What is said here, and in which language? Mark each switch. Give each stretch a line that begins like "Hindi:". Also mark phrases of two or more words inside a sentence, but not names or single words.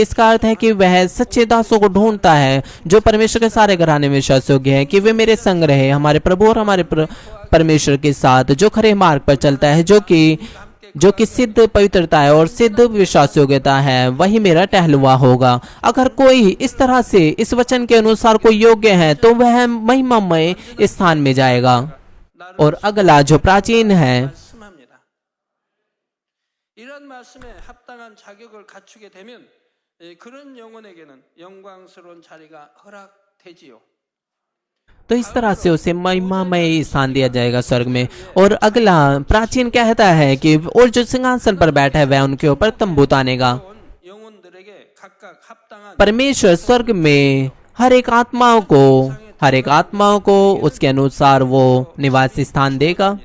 Hindi: इसका अर्थ है कि वह सच्चे दासों को ढूंढता है जो परमेश्वर के सारे घराने में विश्वास योग्य है, कि वे मेरे संग रहे, हमारे प्रभु और हमारे परमेश्वर के साथ, जो खरे मार्ग पर चलता है, जो कि सिद्ध पवित्रता है और सिद्ध विश्वास योग्यता है, वही मेरा टहलुआ होगा। अगर कोई इस तरह से इस वचन के अनुसार कोई योग्य है तो वह महिमामय स्थान में जाएगा। और अगला जो प्राचीन है,
Korean: 이런 말씀에 합당한 자격을 갖추게 되면 그런 영혼에게는 영광스러운 자리가 허락되지요।
Hindi: तो इस तरह से उसे महिमामय स्थान दिया जाएगा स्वर्ग में। और अगला प्राचीन कहता है कि और जो सिंहासन पर बैठा है वह उनके ऊपर तंबू तानेगा। परमेश्वर स्वर्ग में हर एक आत्माओं को उसके अनुसार वो निवास स्थान देगा।